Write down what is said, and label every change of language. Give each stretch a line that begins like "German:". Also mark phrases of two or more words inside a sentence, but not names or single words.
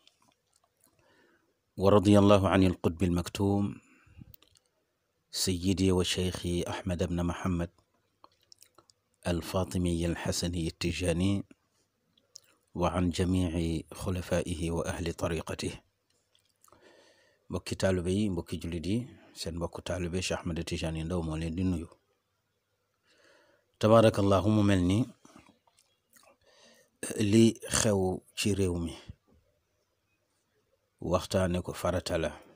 Arabic: ورضي الله عن القطب المكتوم سيدي وشيخي أحمد بن محمد الفاطمي الحسني التجاني، وعن جميع خلفائه وأهل طريقته.
Wolof: mbokki taalibe yi, mbokki jullit yi, seen mbokku taalibe Cheikh Ahmed Tidiane Ndao moo leen di nuyu. tabaarakallahu, mu mel ni li xew ci réew mi waxtaane ko farata la.